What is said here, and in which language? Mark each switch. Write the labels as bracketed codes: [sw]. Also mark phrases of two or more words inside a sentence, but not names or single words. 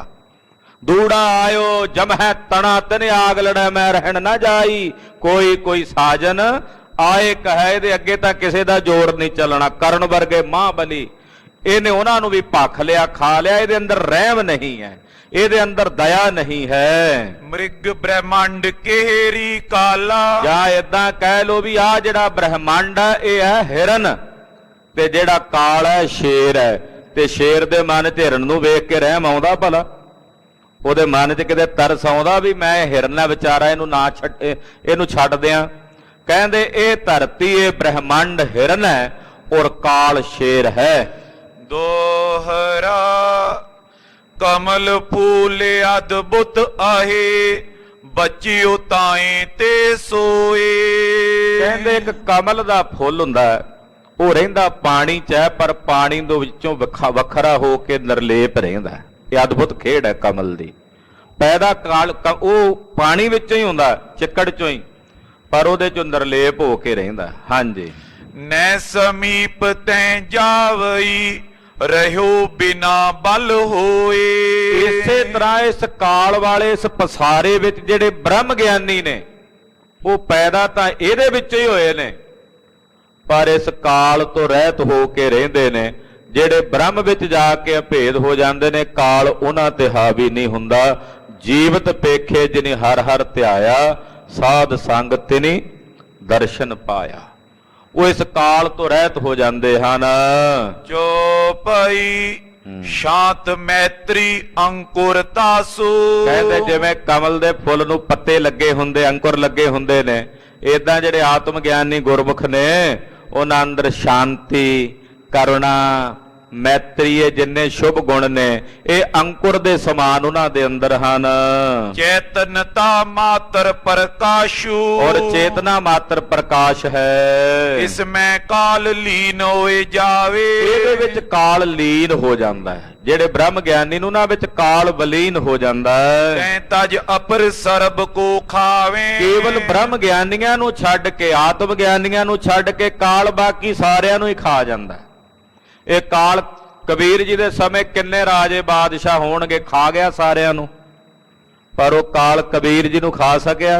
[pa] ਦੂੜਾ ਆਇਓ ਜਮ ਹੈ ਤਣਾ ਤਨ ਆਗ ਲੜੈ ਮੈਂ ਰਹਿਣ ਨਾ ਜਾਈ, ਕੋਈ ਕੋਈ ਸਾਜਨ ਆਏ ਕਹੈ। ਇਹਦੇ ਅੱਗੇ ਤਾਂ ਕਿਸੇ ਦਾ ਜੋਰ ਨਹੀਂ ਚੱਲਣਾ। ਕਰਨ ਵਰਗੇ ਮਹਾਬਲੀ ਇਹਨੇ ਉਹਨਾਂ ਨੂੰ ਵੀ ਭੱਖ ਲਿਆ, ਖਾ ਲਿਆ। ਇਹਦੇ ਅੰਦਰ ਰਹਿਮ ਨਹੀਂ ਹੈ, ਇਹਦੇ ਅੰਦਰ ਦਇਆ ਨਹੀਂ ਹੈ। ਮ੍ਰਿਗ ਬ੍ਰਹਮੰਡ ਕੇਹਰੀ ਕਾਲਾ ਜਾਂ ਏਦਾਂ ਕਹਿ ਲੋ ਵੀ ਆ ਜਿਹੜਾ ਬ੍ਰਹਮੰਡ ਹੈ ਇਹ ਹੈ ਹਿਰਨ, ਤੇ ਜਿਹੜਾ ਕਾਲ ਹੈ ਸ਼ੇਰ ਹੈ। ਤੇ ਸ਼ੇਰ ਦੇ ਮਨ 'ਚ ਹਿਰਨ ਨੂੰ ਵੇਖ ਕੇ ਰਹਿਮ ਆਉਂਦਾ ਭਲਾ? ਉਹਦੇ ਮਨ 'ਚ ਕਿਤੇ ਤਰਸ ਆਉਂਦਾ ਵੀ ਮੈਂ ਹਿਰਨ ਹੈ ਵਿਚਾਰਾ, ਇਹਨੂੰ ਨਾ ਛੱਡ, ਇਹਨੂੰ ਛੱਡ ਦਿਆਂ? ਕਹਿੰਦੇ ਇਹ ਧਰਤੀ ਇਹ ਬ੍ਰਹਮੰਡ ਹਿਰਨ ਹੈ ਔਰ ਕਾਲ ਸ਼ੇਰ ਹੈ। ਦੋਹਰਾ ਕਮਲ ਫੂਲ ਅਦਭੁਤ ਆਹੇ ਬਚਿਓ ਤਾਏ ਤੇ ਸੋਏ ਕਹਿੰਦੇ ਇੱਕ ਕਮਲ ਦਾ ਫੁੱਲ ਹੁੰਦਾ ਹੈ, ਉਹ ਰਹਿੰਦਾ ਪਾਣੀ 'ਚ ਹੈ, ਪਰ ਪਾਣੀ ਦੇ ਵਿੱਚੋਂ ਵੱਖਰਾ ਹੋ ਕੇ ਨਿਰਲੇਪ ਰਹਿੰਦਾ ਹੈ। ਇਹ ਅਦਭੁਤ ਖੇਡ ਹੈ ਕਮਲ ਦੀ। ਪੈਦਾ ਕਾਲ ਉਹ ਪਾਣੀ ਵਿੱਚੋਂ ਹੀ ਹੁੰਦਾ, ਚਿੱਕੜ 'ਚੋਂ ਹੀ, ਪਰ ਉਹਦੇ 'ਚੋਂ ਨਿਰਲੇਪ ਹੋ ਕੇ ਰਹਿੰਦਾ। ਹਾਂਜੀ। ਨ ਸਮੀਪ ਤੈ ਜਾਵਈ ਰਹੋ ਬਿਨਾ ਬਲ ਹੋਏ ਇਸੇ ਤਰ੍ਹਾਂ ਇਸ ਕਾਲ ਵਾਲੇ ਇਸ ਪਸਾਰੇ ਵਿੱਚ ਜਿਹੜੇ ਬ੍ਰਹਮ ਗਿਆਨੀ ਨੇ ਉਹ ਪੈਦਾ ਤਾਂ ਇਹਦੇ ਵਿੱਚ ਹੀ ਹੋਏ ਨੇ, ਪਰ ਇਸ ਕਾਲ ਤੋਂ ਰਹਿਤ ਹੋ ਕੇ ਰਹਿੰਦੇ ਨੇ। ਜਿਹੜੇ ਬ੍ਰਹਮ ਵਿੱਚ ਜਾ ਕੇ ਅਭੇਦ ਹੋ ਜਾਂਦੇ ਨੇ, ਕਾਲ ਉਹਨਾਂ ਤੇ ਹਾਵੀ ਨਹੀਂ ਹੁੰਦਾ। ਜੀਵਤ ਪੇਖੇ ਜਿਨੇ ਹਰ ਹਰ ਧਿਆਇਆ, ਸਾਧ ਸੰਗ ਤਿਨੀ ਦਰਸ਼ਨ ਪਾਇਆ। ਉਹ ਇਸ ਕਾਲ ਤੋਂ ਰਹਿਤ ਹੋ ਜਾਂਦੇ ਹਨ। ਜੋ ਪਈ ਸ਼ਾਂਤ ਮੈਤ੍ਰੀ ਅੰਕੁਰ ਤਾਸੁ ਕਹਿੰਦੇ ਜਿਵੇਂ ਕਮਲ ਦੇ ਫੁੱਲ ਨੂੰ ਪੱਤੇ ਲੱਗੇ ਹੁੰਦੇ, ਅੰਕੁਰ ਲੱਗੇ ਹੁੰਦੇ ਨੇ, ਏਦਾਂ ਜਿਹੜੇ ਆਤਮ ਗਿਆਨੀ ਗੁਰਮੁਖ ਨੇ ਉਹਨਾਂ ਅੰਦਰ ਸ਼ਾਂਤੀ, ਕਰੁਣਾ, ਮੈਤਰੀ, ਇਹ ਜਿੰਨੇ ਸ਼ੁਭ ਗੁਣ ਨੇ ਇਹ ਅੰਕੁਰ ਦੇ ਸਮਾਨ ਉਹਨਾਂ ਦੇ ਅੰਦਰ ਹਨ। ਚੇਤਨਤਾ ਮਾਤ੍ਰ ਪ੍ਰਕਾਸ਼ੁ ਔਰ ਚੇਤਨਾ ਮਾਤਰ ਪ੍ਰਕਾਸ਼ ਹੈ। ਇਸਮੇਂ ਕਾਲ ਲੀਨ ਹੋਏ ਜਾਵੇ ਇਹਦੇ ਵਿੱਚ ਕਾਲ ਲੀਨ ਹੋ ਜਾਂਦਾ ਹੈ। ਜਿਹੜੇ ਬ੍ਰਹਮ ਗਿਆਨੀ ਨੂੰ ਨਾ ਵਿੱਚ ਕਾਲ ਬਲੀਨ ਹੋ ਜਾਂਦਾ ਹੈ। ਤੈਂ ਤਜ ਅਪਰ ਸਰਬ ਕੋ ਖਾਵੇ ਕੇਵਲ ਬ੍ਰਹਮ ਗਿਆਨੀਆਂ ਨੂੰ ਛੱਡ ਕੇ, ਆਤਮ ਗਿਆਨੀਆਂ ਨੂੰ ਛੱਡ ਕੇ ਕਾਲ ਬਾਕੀ ਸਾਰਿਆਂ ਨੂੰ ਹੀ ਖਾ ਜਾਂਦਾ ਹੈ। ਇਹ ਕਾਲ ਕਬੀਰ ਜੀ ਦੇ ਸਮੇਂ ਕਿੰਨੇ ਰਾਜੇ ਬਾਦਸ਼ਾਹ ਹੋਣਗੇ, ਖਾ ਗਿਆ ਸਾਰਿਆਂ ਨੂੰ, ਪਰ ਉਹ ਕਾਲ ਕਬੀਰ ਜੀ ਨੂੰ ਖਾ ਸਕਿਆ?